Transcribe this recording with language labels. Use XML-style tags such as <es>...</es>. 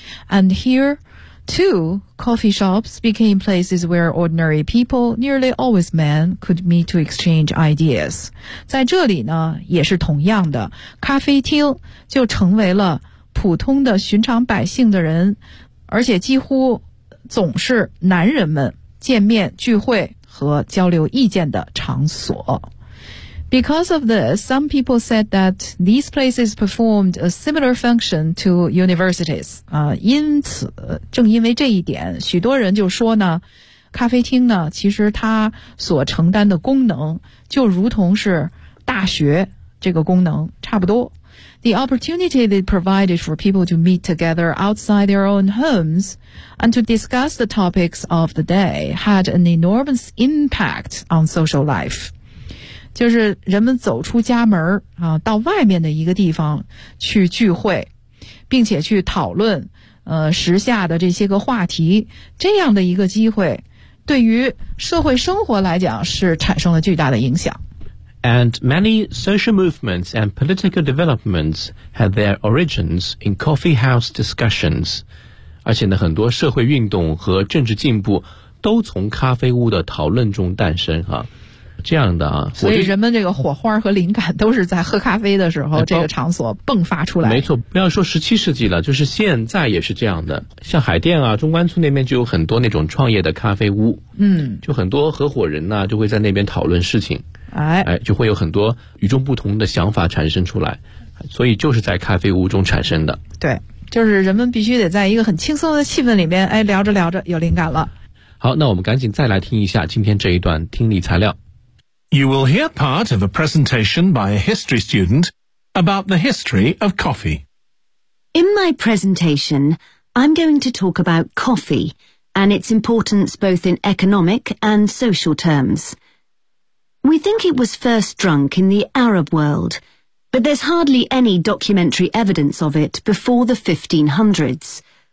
<en>And here too， coffee shops became places where ordinary people, nearly always men, could meet to exchange ideas.</en> <zh>在这里呢，也是同样的，咖啡厅就成为了普通的寻常百姓的人，而且几乎总是男人们见面聚会和交流意见的场所。</zh> <en>Because of this, some people said that these places performed a similar function to universities.</en> <zh>因此，正因为这一点，许多人就说呢，咖啡厅呢，其实它所承担的功能就如同是大学这个功能差不多。</zh> <en>The opportunity they provided for people to meet together outside their own homes and to discuss the topics of the day had an enormous impact on social life.</en> <zh>就是人们走出家门啊，到外面的一个地方去聚会，并且去讨论时下的这些个话题，这样的一个机会对于社会生活来讲是产生了巨大的影响。</zh> <en>And many social movements and political developments had their origins in coffee house discussions.</en> <zh>而且呢，很多社会运动和政治进步都从咖啡屋的讨论中诞生啊。这样的啊，所以人们这个火花和灵感都是在喝咖啡的时候这个场所迸发出来。没错，不要说十七世纪了，就是现在也是这样的。像海淀啊，中关村那边就有很多那种创业的咖啡屋，嗯，就很多合伙人呢、啊、就会在那边讨论事情，哎，就会有很多与众不同的想法产生出来，所以就是在咖啡屋中产生的。对，就是人们必须得在一个很轻松的气氛里面，哎，聊着聊着有灵感了。好，那我们赶紧再来听一下今天这一段听力材料。</zh> <en>You will hear part of a presentation by a history student about the history of coffee. In my presentation, I'm going to talk about coffee and its importance both in economic and social terms. We think it was first drunk in the Arab world, but there's hardly any documentary evidence of it before the 1500s.</en>